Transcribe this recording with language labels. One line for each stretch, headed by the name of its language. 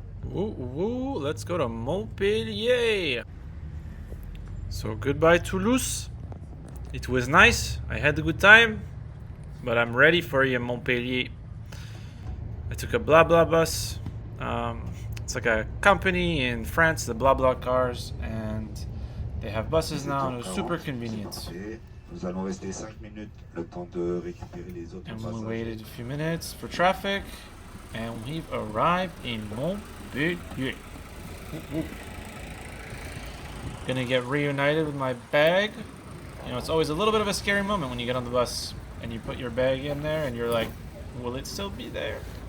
English: Woo, woo, let's go to Montpellier. So goodbye Toulouse. It was nice. I had a good time, but I'm ready for you, Montpellier. I took a blah blah bus. It's like a company in France, the blah blah cars, and they have buses now, and it was super convenient.
French: Nous allons rester 5 minutes, le temps de récupérer les autres
English: And we
French: passagers.
English: waited a few minutes for traffic, and we've arrived in Montpellier. Woo, woo. Gonna get reunited with my bag. You know, it's always a little bit of a scary moment when you get on the bus and you put your bag in there and you're like, will it still be there?